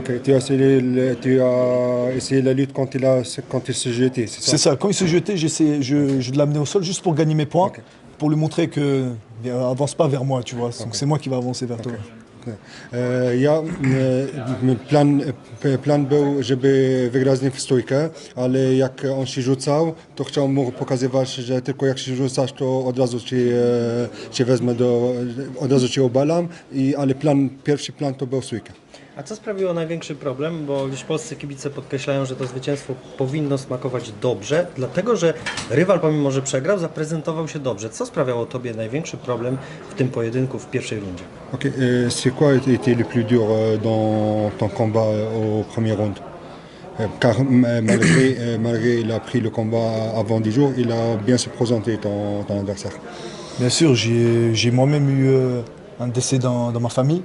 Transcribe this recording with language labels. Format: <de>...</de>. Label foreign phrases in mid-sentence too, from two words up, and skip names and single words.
<fr>Ok, tu as essayé la lutte quand il se jetait, c'est ça? C'est ça. Quand il se jetait, je l'amenais au sol juste pour gagner mes points, Okay. pour lui montrer que avance pas vers moi, tu vois. Donc c'est moi qui vais avancer vers toi.</fr> <pl>Plan był, żeby wygrać z nim w stójkę, ale jak on się rzucał, to chciał mu pokazywać, że tylko jak się rzucasz, to od razu cię wezmę, od razu cię obalam, ale pierwszy plan to był stójka. A co sprawiło największy problem? Bo gdzieś polscy kibice podkreślają, że to zwycięstwo powinno smakować dobrze, dlatego że rywal, pomimo że przegrał, zaprezentował się dobrze. Co sprawiało Tobie największy problem w tym pojedynku w pierwszej rundzie?</pl> <fr>Ok, c'est quoi était le plus dur dans ton combat au premier round? Car malgré il a pris le combat avant 10 jours, il a bien se présenté ton adversaire. Bien sûr, j'ai moi-même eu un décès dans ma famille.</fr>